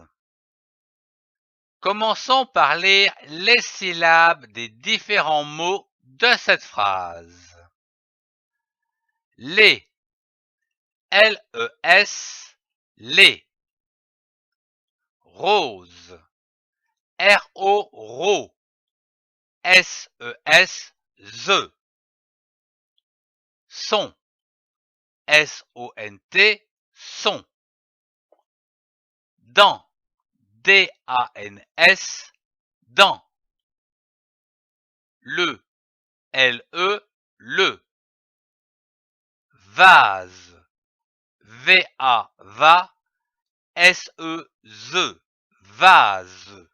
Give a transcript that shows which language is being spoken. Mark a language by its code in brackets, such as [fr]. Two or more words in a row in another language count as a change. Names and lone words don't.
[fr] Commençons par lire les syllabes des différents mots de cette phrase. Les, L-E-S, les. Rose, R-O, ro. S-E-S, ze. Son, S-O-N-T, son. Dans, D-A-N-S, dans. Le, L-E, le. Vase, V-A, va, S-E-Z, vase.